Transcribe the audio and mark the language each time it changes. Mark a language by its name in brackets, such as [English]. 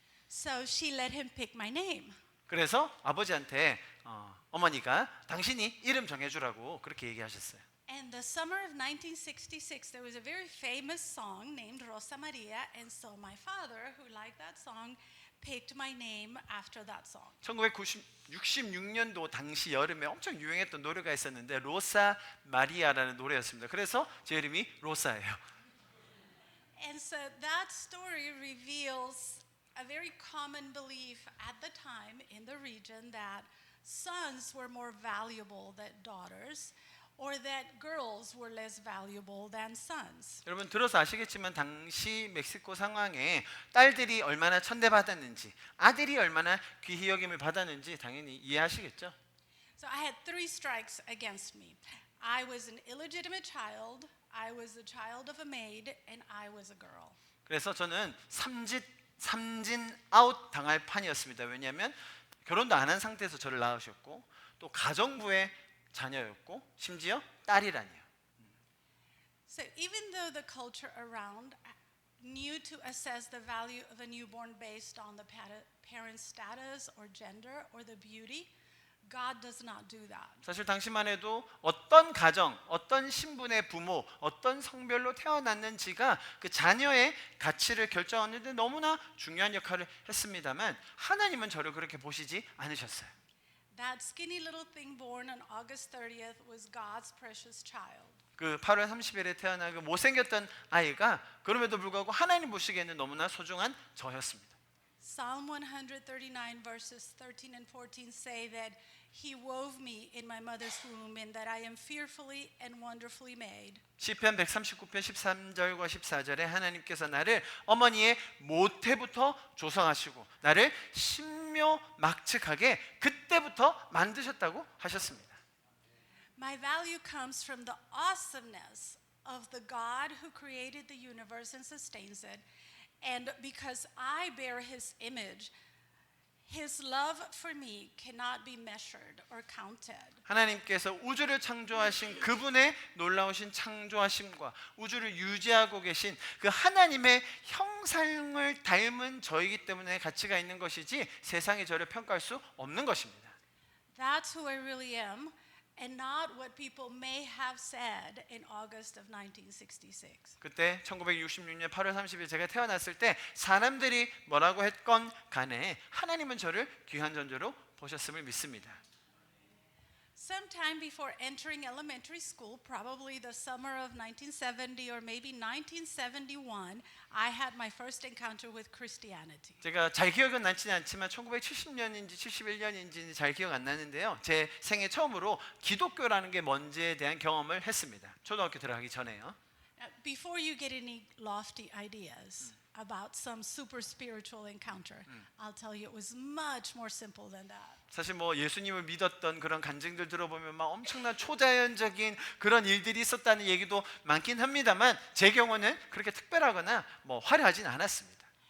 [English] So she let him pick my name. [Korean] 그래서 아버지한테 어머니가 당신이 이름 정해주라고 그렇게 얘기하셨어요. [English] And the summer of 1966, there was a very famous song named Rosa Maria, and so my father, who liked that song, picked my name after that song. [Korean] 1966년도 당시 여름에 엄청 유행했던 노래가 있었는데 로사 마리아라는 노래였습니다. 그래서 제 이름이 로사예요. [English] And so that story reveals a very common belief at the time in the region that sons were more valuable than daughters, or that girls were less valuable than sons. [Korean] 여러분 들어서 아시겠지만 당시 멕시코 상황에 딸들이 얼마나 천대받았는지 아들이 얼마나 귀히 여김을 받았는지 당연히 이해하시겠죠? [English] So I had 3 strikes against me. I was an illegitimate child, I was the child of a maid, and I was a girl. [Korean] 그래서 저는 삼진 아웃 당할 판이었습니다. 왜냐하면 결혼도 안 한 상태에서 저를 낳으셨고 또 가정부의 자녀였고 심지어 딸이라니요. [English] So even though the culture around knew to assess the value of a newborn based on the parent's status or gender or the beauty, God does not do that. [Korean] 사실 당시만 해도 어떤 가정, 어떤 신분의 부모, 어떤 성별로 태어났는지가 그 자녀의 가치를 결정하는 데 너무나 중요한 역할을 했습니다만 하나님은 저를 그렇게 보시지 않으셨어요. [English] That skinny little thing born on August 30th was God's precious child. [Korean] 그 8월 30일에 태어난 그 못생겼던 아이가 그럼에도 불구하고 하나님 보시기에는 너무나 소중한 저였습니다. [English] Psalm 139 verses 13 and 14 say that He wove me in my mother's womb and that I am fearfully and wonderfully made. [Korean] 시편 139편 13절과 14절에 하나님께서 나를 어머니의 모태부터 조성하시고 나를 신묘막측하게 그때부터 만드셨다고 하셨습니다. [English] My value comes from the awesomeness of the God who created the universe and sustains it. And because I bear His image, His love for me cannot be measured or counted. [Korean] 하나님께서 우주를 창조하신 그분의 놀라우신 창조하심과 우주를 유지하고 계신 그 하나님의 형상을 닮은 저이기 때문에 가치가 있는 것이지 세상이 저를 평가할 수 없는 것입니다. [English] That's who I really am, and not what people may have said in August of 1966. [Korean] 그때 1966년 8월 30일 제가 태어났을 때 사람들이 뭐라고 했건 간에 하나님은 저를 귀한 존재로 보셨음을 믿습니다. [English] Sometime before entering elementary school, probably the summer of 1970 or maybe 1971, I had my first encounter with Christianity. [Korean] 제가 잘 기억은 나지는 않지만 1970년인지 71년인지 잘 기억 안 나는데요. 제 생애 처음으로 기독교라는 게 뭔지에 대한 경험을 했습니다. 초등학교 들어가기 전에요. [English] Before you get any lofty ideas about some super spiritual encounter, I'll tell you it was much more simple than that. [Korean] 사실 뭐 예수님을 믿었던 그런 간증들 들어보면 막 엄청난 초자연적인 그런 일들이 있었다는 얘기도 많긴 합니다만 제 경우는 그렇게 특별하거나 뭐 화려하진 않았습니다.